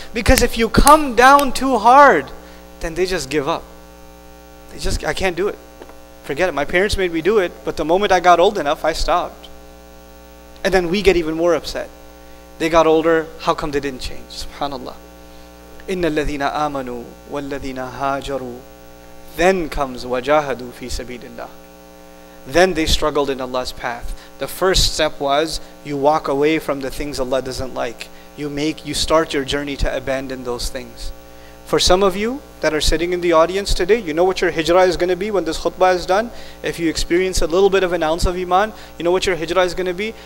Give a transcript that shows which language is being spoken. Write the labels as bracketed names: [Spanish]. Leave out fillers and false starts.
[English] Because if you come down too hard, then they just give up. I can't do it. Forget it. My parents made me do it, but the moment I got old enough, I stopped. And then we get even more upset. They got older, how come they didn't change? [Arabic] Subhanallah. إِنَّ الَّذِينَ آمَنُوا وَالَّذِينَ هَاجَرُوا. [English] Then comes [Arabic] وَجَاهَدُوا فِي سَبِيلِ اللَّهِ. [English] Then they struggled in Allah's path. The first step was you walk away from the things Allah doesn't like. You start your journey to abandon those things. For some of you that are sitting in the audience today, you know what your hijrah is going to be when this khutbah is done? If you experience a little bit of an ounce of iman, you know what your hijrah is going to be?